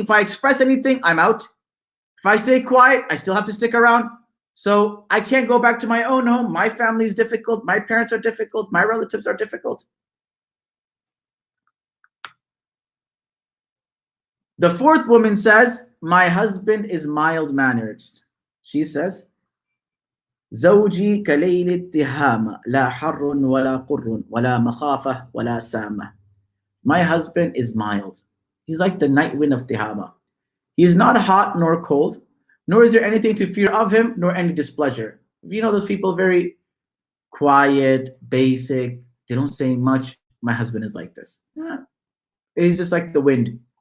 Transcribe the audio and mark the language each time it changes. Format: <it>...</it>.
<en>If I express anything, I'm out. If I stay quiet, I still have to stick around. So I can't go back to my own home. My family is difficult. My parents are difficult. My relatives are difficult. The fourth woman says, my husband is mild-mannered. She says,</en> <ar>زوجي كليل التهامة لا حر ولا قر ولا مخافة ولا سامة.</ar> <en>My husband is mild. He's like the night wind of Tihama. He is not hot nor cold, nor is there anything to fear of him, nor any displeasure. You know those people, very quiet, basic, they don't say much. My husband is like this. He's just like the wind.</en>